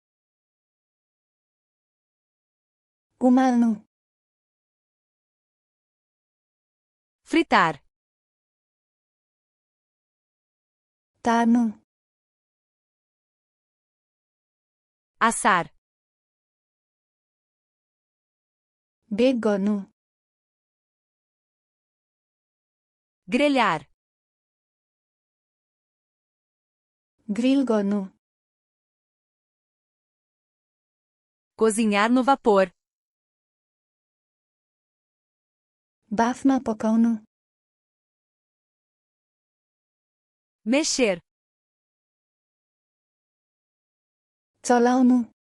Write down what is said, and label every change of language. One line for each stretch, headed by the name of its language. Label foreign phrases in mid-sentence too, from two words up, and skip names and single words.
Nepali: उमाल्नु।
Portuguese: Fritar.
Nepali: तार्नु।
Portuguese: Assar.
Nepali: बेक गर्नु।
Portuguese: Grelhar.
Nepali: ग्रिल गर्नु।
Portuguese: Cozinhar no vapor.
Nepali: बाफमा पकाउनु।
Portuguese: Mexer.
Nepali: चलाउनु।